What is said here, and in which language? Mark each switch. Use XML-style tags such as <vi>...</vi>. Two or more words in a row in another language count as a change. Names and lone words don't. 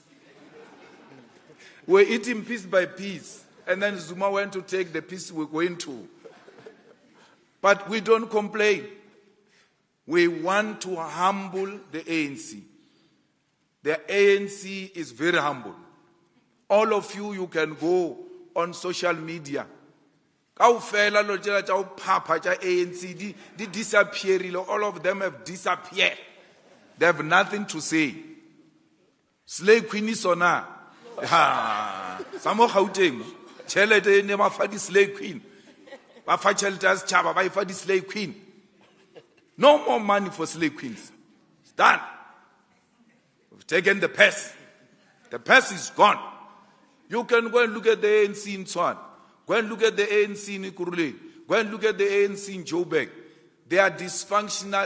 <en>We're eating piece by piece, and then Zuma went to take the piece we're going to. But we don't complain. We want to humble the ANC. The ANC is very humble. All of you can go on social media.</en> <st>Kaofela lo tjela tja o phapha tja ANC di disappearile.</st> <en>All of them have disappeared. They have nothing to say. Slay Queen is on her. Samo Gauteng.</en> <st>Tjhelete ne ba fa di</st> <en>Slay Queen.</en> <st>Ba fa tjhelete as tjhaba ba fa di</st> <en>Slay Queen. No more money for Slay Queens. It's done. We've taken the purse. The purse is gone. You can go and look at the ANC in Tshwane. Go and look at the ANC in Ikurule. Go and look at the ANC in Joburg. They are dysfunctional.</en>